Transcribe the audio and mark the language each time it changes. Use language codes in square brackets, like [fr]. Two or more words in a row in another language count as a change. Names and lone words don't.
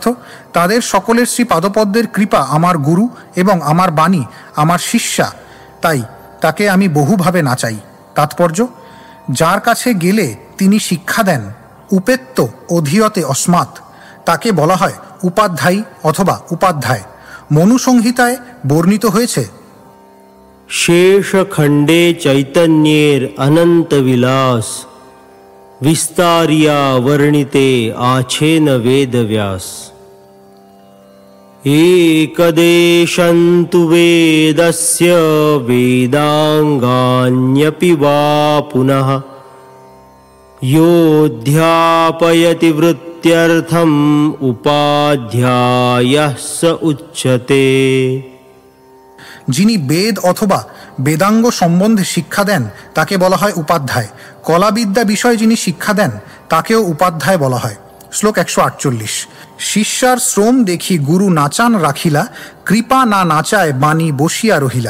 [bn] তাদের সকলের শ্রী পাদপদ্মের কৃপা আমার গুরু এবং আমার বাণী আমার শিষ্যা, তাই তাকে আমি বহুভাবে নাচাই। তাৎপর্য: যার কাছে গেলে তিনি শিক্ষা দেন, [sa] উপেত্য অধীয়তে অস্মাৎ, [bn] তাকে বলা হয় উপাধ্যায়ী অথবা উপাধ্যায়। মনুসংহিতায় বর্ণিত হয়েছে, শেষখণ্ডে চৈতন্যের অনন্ত বিলাস, বিস্তারিয়া বর্ণিতে আছেন বেদব্যাস। [sa] एकदेशन्तु वेदस्य वेदांगान्यपि वा पुनः, योऽध्यापयति वृत्त्यर्थम् उपाध्यायः स उच्यते। [bn] যিনি বেদ অথবা বেদাঙ্গ সম্বন্ধে শিক্ষা দেন তাকে বলা হয় উপাধ্যায়। কলাবিদ্যা বিষয়ে যিনি শিক্ষা দেন তাকেও উপাধ্যায় বলা হয়। শ্লোক 148। শিষ্যার শ্রম দেখি গুরু নাচান রাখিলা, কৃপা না নাচায় বাণী বসিয়া রহিলা।